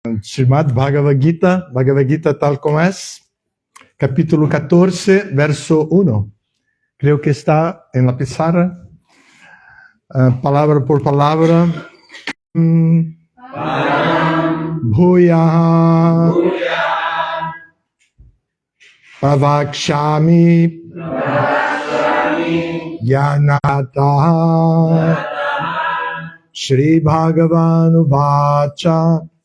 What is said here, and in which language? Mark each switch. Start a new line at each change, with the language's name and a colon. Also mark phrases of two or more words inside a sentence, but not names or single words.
Spanish: Srimad Bhagavad Gita tal como es, capítulo 14, verso 1. Creo que está en la pizarra, palabra por palabra.
Sanskrit: Bhuya Pravakshami Yanata Shri Bhagavan Uvacha